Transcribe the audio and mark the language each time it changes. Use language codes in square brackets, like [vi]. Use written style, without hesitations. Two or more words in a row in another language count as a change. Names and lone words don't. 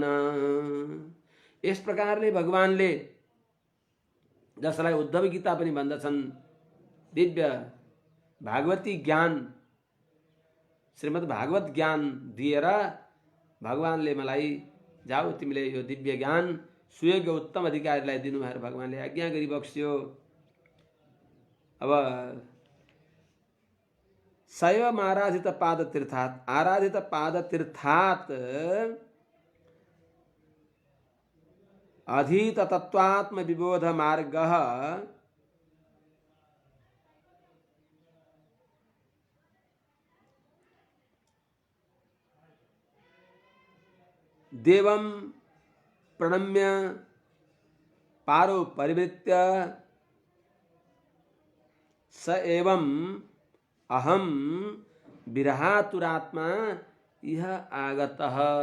[ne] इस प्रकारले भगवानले जसलाई उद्धव गीता पनि भन्दछन् दिव्य भागवती ज्ञान श्रीमद् भागवत ज्ञान दिएर भगवानले मलाई जाऊ तिमीले यो दिव्य ज्ञान सुयोग्य उत्तम अधिकारीलाई दिनु भनेर भगवानले आज्ञा गरिबक्स्यो। [sa] अब शैव आराधित पाद तीर्थात् आराधित पाद तीर्थात् अधीत तत्वात्म विबोध मार्गः देवं प्रणम्य पारो परिवृत्य स एवं अहम विरहातुरात्मा यह आगतः।